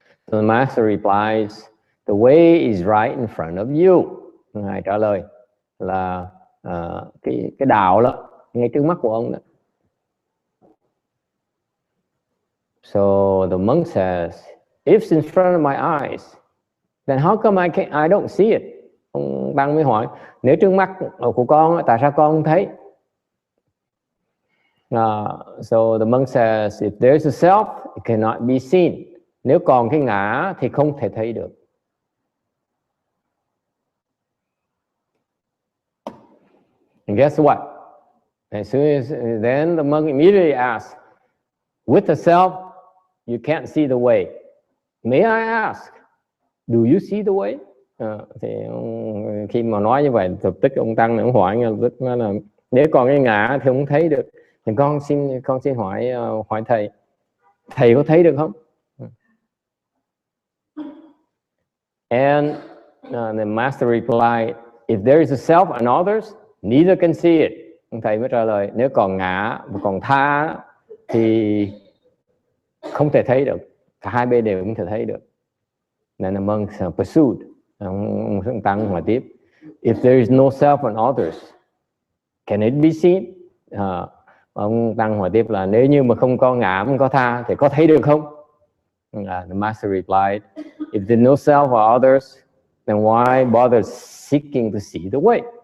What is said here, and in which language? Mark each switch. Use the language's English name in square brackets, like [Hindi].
[English] So the Master replies, the way is right in front of you. [Vietnamese] Ngài trả lời là cái đạo đó ngay trước mắt của ông đó. [English] So the monk says, if it's in front of my eyes, then how come I don't see it? [Vietnamese] Ông Tăng mới hỏi, nếu trước mắt của con, tại sao con không thấy? [English] So the monk says, if there's a self, it cannot be seen. [Vietnamese] Nếu còn cái ngã thì không thể thấy được. [English] And guess what? As soon as then the monk immediately asks, with the self, you can't see the way. May I ask, do you see the way? [Vietnamese] Thì khi mà nói như vậy, thực tức ông Tăng này ông hỏi tức là nếu còn cái ngã thì không thấy được. Thì con xin hỏi thầy có thấy được không? [English] And the master replied, if there is a self and others, neither can see it. [Vietnamese] Thầy mới trả lời, nếu còn ngã và còn tha thì không thể thấy được. Cả hai bên đều không thể thấy được. [English] Then the monk pursued. [Vietnamese] Ông Tăng hỏi tiếp, [English] if there is no self and others, can it be seen? [Vietnamese] Ông Tăng hỏi tiếp là nếu như mà không có ngã, không có tha thì có thấy được không? [English] The master replied, if there is no self or others, then why bother seeking to see the way?